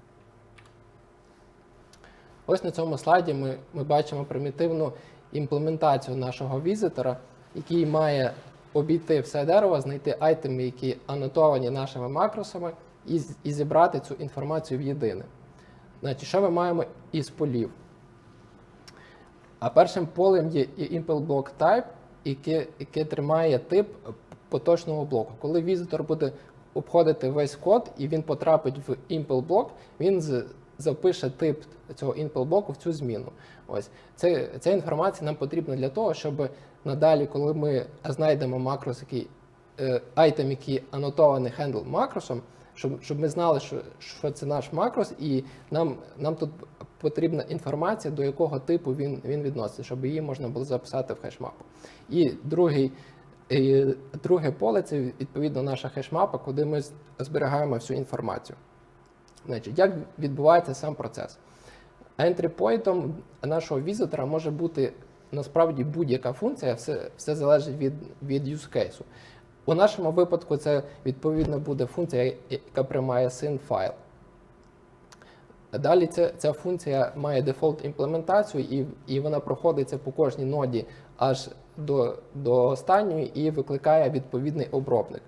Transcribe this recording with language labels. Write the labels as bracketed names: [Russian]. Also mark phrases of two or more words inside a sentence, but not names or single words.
[Ukrainian] Ось на цьому слайді ми бачимо примітивну імплементацію нашого візитора, який має обійти все дерево, знайти айтеми, які анотовані нашими макросами, і зібрати цю інформацію в єдине. Значить, що ми маємо із полів? А першим полем є [English] impl block type, [Ukrainian] яке тримає тип поточного блоку. Коли візитор буде обходити весь код і він потрапить в [English] impl block, [Ukrainian] він запише тип цього impl блоку в цю зміну. Ось. Ця інформація нам потрібна для того, щоб надалі, коли ми знайдемо макрос, айтем, який анотований handle макросом, щоб ми знали, що це наш макрос, і нам тут потрібна інформація, до якого типу він відноситься, щоб її можна було записати в хешмапу. І друге поле – це відповідно наша хешмапа, куди ми зберігаємо всю інформацію. Значить, як відбувається сам процес? [English] Entry point [Ukrainian] нашого візитора може бути насправді будь-яка функція, все залежить від [English] use case. [Ukrainian] У нашому випадку це відповідно буде функція, яка приймає syn файл. Далі ця функція має дефолт імплементацію, і вона проходиться по кожній ноді аж до останньої і викликає відповідний обробник.